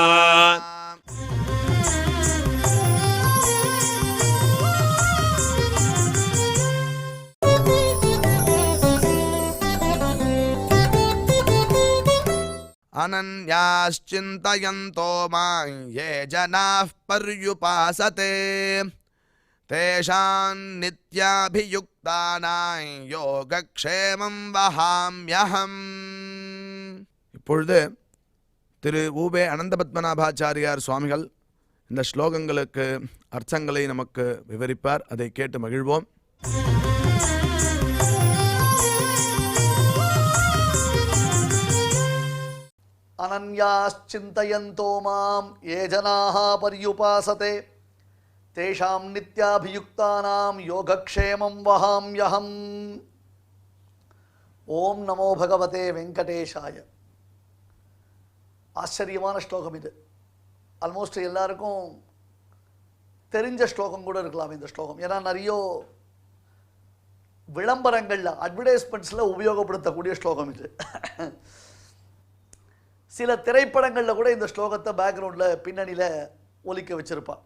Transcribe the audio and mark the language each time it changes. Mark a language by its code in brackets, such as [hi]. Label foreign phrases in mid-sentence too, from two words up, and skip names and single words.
[sa] अनन्याश्चिन्तयन्तो मां ये जनाः पर्युपासते तेषां नित्याभियुक्तानां योगक्षेमं वहाम्यहम्. [ta] இப்பொழுது திரு ஊபே அனந்த பத்மநாபாச்சாரியார் சுவாமிகள் இந்த ஸ்லோகங்களுக்கு அர்த்தங்களை நமக்கு விவரிப்பார். அதை கேட்டு மகிழ்வோம். [sa] अनन्याश्चिन्तयन्तो मां ये जनाः पर्युपासते तेषां नित्याभियुक्तानां योगक्षेमं वहाम्यहम्. ॐ नमो भगवते वेङ्कटेशाय. [ta] ஆச்சரியமான ஸ்லோகம் இது. ஆல்மோஸ்ட் எல்லாருக்கும் தெரிஞ்ச ஸ்லோகம் கூட இருக்கலாம் இந்த ஸ்லோகம். ஏன்னா நிறைய விளம்பரங்களில் அட்வர்டைஸ்மெண்ட்ஸில் உபயோகப்படுத்தக்கூடிய ஸ்லோகம் இது. சில திரைப்படங்களில் கூட இந்த ஸ்லோகத்தை பேக்ரவுண்டில் பின்னணியில் ஒலிக்க வச்சிருப்பான்.